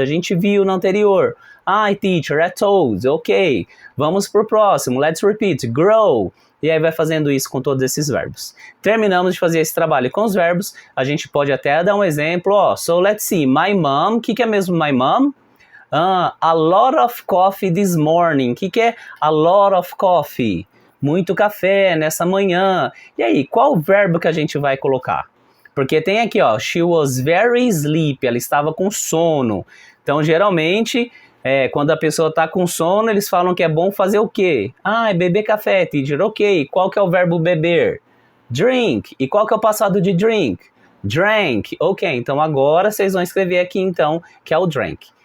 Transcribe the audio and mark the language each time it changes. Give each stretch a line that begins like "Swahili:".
Portuguese: A gente viu no anterior. Teacher, é told, ok. Vamos pro próximo,
English: let's repeat, grow.
Portuguese: E aí vai fazendo isso com todos esses verbos. Terminamos de fazer esse trabalho com os verbos. A gente pode até dar um exemplo,
English: so let's see, my mom,
Portuguese: o que é mesmo
English: my mom? A lot of coffee this morning.
Portuguese: O que é
English: a lot of coffee?
Portuguese: Muito café nessa manhã. E aí, qual verbo que a gente vai colocar? Porque tem aqui,
English: she was very sleepy.
Portuguese: Ela estava com sono. Então, geralmente, quando a pessoa está com sono, eles falam que é bom fazer o quê? Beber café, teacher. Ok. Qual que é o verbo beber? Drink. E qual que é o passado de drink? Drank. Ok. Então, agora vocês vão escrever aqui, então, que é o drank.